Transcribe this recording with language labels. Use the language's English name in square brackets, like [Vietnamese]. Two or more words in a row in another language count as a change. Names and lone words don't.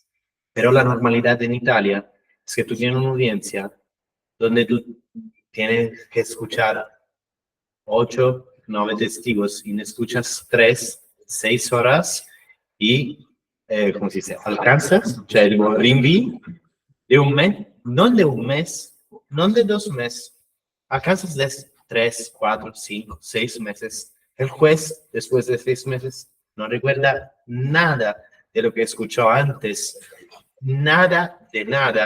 [Spanish] Pero la normalidad en Italia es que tú tienes una audiencia donde tú tienes que escuchar 8, 9 testigos y escuchas 3, 6 horas y, ¿cómo se dice? Alcanzas, [Italian] cioè il rinvii [Spanish] de un mes, no de un mes, no de 2 meses, alcanzas de 3, 4, 5, 6 meses. El juez, después de 6 meses, no recuerda nada de lo que escuchó antes. Nada de nada.